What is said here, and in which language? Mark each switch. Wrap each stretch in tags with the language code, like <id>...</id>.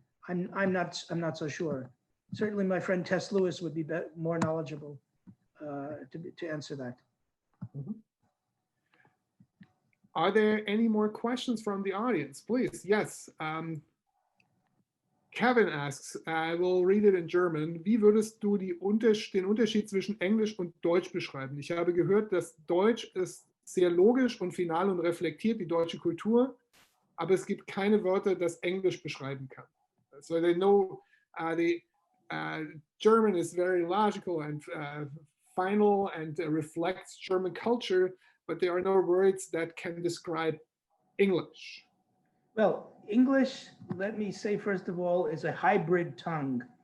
<en>I'm not so sure. Certainly, my friend Tess Lewis would be more knowledgeable to answer that. Mm-hmm. Are there any more questions from the audience? Please, yes. Kevin asks, I will read it in German.</en> <de>Wie würdest du den Unterschied zwischen Englisch und Deutsch beschreiben? Ich habe gehört, dass Deutsch ist sehr logisch und final und reflektiert die deutsche Kultur, aber es gibt keine Wörter, das Englisch beschreiben kann.</de> <en>So they know the German is very logical and final and reflects German culture, but there are no words that can describe English. Well, English, let me say first of all, is a hybrid tongue.</en>